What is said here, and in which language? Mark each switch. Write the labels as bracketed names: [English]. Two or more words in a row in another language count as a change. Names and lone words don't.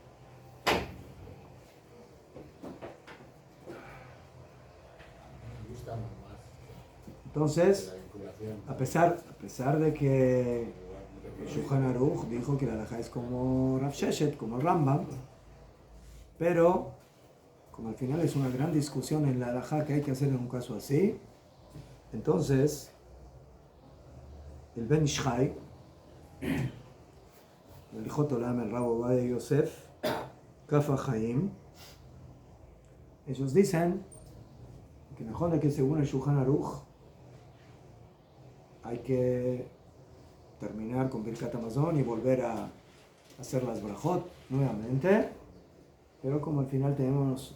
[Spanish] Entonces, a pesar de que el Shulchan Aruch dijo que la halajá es como Rav Sheshet, como el Rambam, pero como al final es una gran discusión en la halajá que hay que hacer en un caso así, entonces el Ben Ish Chai, el Ilhot Olam, el Rab Ovadia Yosef, Kaf HaChaim, ellos dicen que mejor de que según el Shulchan Aruch hay que terminar con [Hebrew] ברכת המזון [Spanish] y volver a hacer las brajot nuevamente, pero como al final tenemos